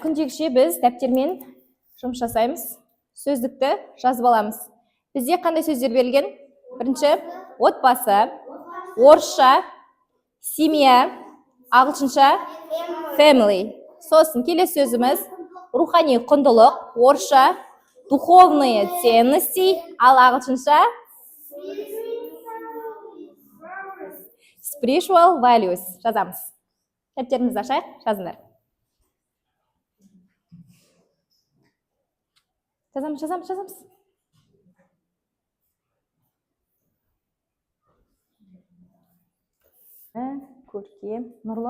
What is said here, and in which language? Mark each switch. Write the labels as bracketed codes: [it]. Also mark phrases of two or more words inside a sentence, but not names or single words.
[kk] Күндегіше біз дәптермен жұмыс жасаймыз. Сөздікті жазып аламыз. Бізде қандай сөздер берілген? Бірінші, отбасы, орысша, семья, ағылшынша, family. Сосын келесі сөзіміз рухани құндылық, орысша, [ru] духовные ценности, [kk] ал ағылшынша [en] spiritual values [kk] жазамыз. Дәптерімізді ашайық, жазыңдар. Жазамыз. Көркем, нұрлы.